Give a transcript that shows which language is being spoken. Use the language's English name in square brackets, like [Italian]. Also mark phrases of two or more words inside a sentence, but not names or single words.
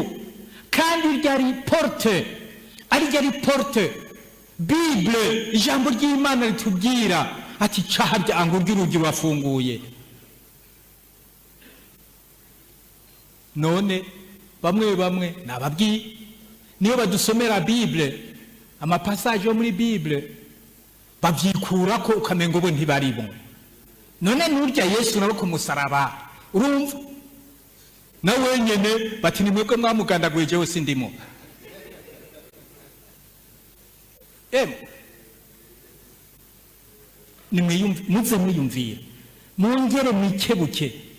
[Rundi] Kandi ryari porte Bible, ijambo ry'Imana ritubwira ati cahabya angurya urugi rwafunguye. None bamwe nababwiye niyo badusomera Bible, amapassage yo muri Bible bavyikura ko ukamengo bo ntibarimo. None nurya Yesu nabo ku musaraba, urumva na wenyene bati ni mwebwe mwamugandaguye jewe sindimo. Muze mwiyumvira, mwongere mwikebuke.